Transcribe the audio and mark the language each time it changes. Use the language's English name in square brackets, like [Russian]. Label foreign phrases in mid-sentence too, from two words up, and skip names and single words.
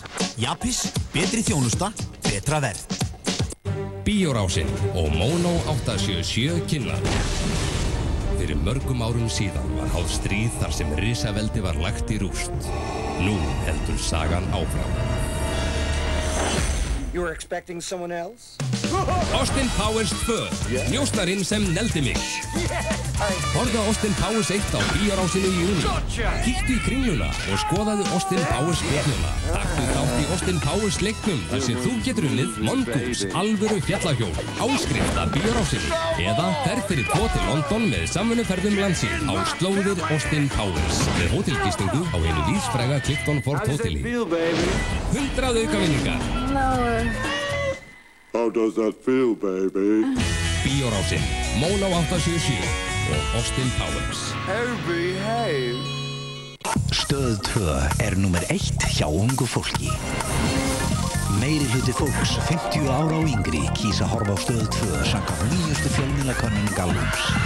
[Icelandic] Japis, betri þjónusta, betra verð. Bíórásin og Mono 877 kynna. Fyrir mörgum árum síðan var háð stríð þar sem risaveldi var lagt í rúst. Nú heldur sagan áfram. [English] You were expecting someone else? [Icelandic] Austin Powers 2, njósnarinn sem neldi mig. Horfðu Austin Powers 1 á bíórásinu í júní. Kíktu í kringluna og skoðaðu Austin Powers spjalluna. Taktu þátt í Austin Powers leiknum þar sem þú getur unnið Mongoose, alvöru fjallahjól, áskrift af bíórásinu. Eða ferð fyrir 2 til London með samvinnuferðum landsins á slóðir Austin Powers með hótelgistingu á einu lífsfræga Clifton Fort hóteli. 100 aukavinningar. [English] How does that feel, baby? [Icelandic] Bíórásin, Mono 877 og Austin Powers. [English] Behave. [Icelandic] Stöð 2 númer 1 hjá ungu fólki. Meiri hluti fólks 50 ára og yngri kýs að horfa á Stöð 2 samkvæmt nýjustu fjölmiðlakönnun Gallups.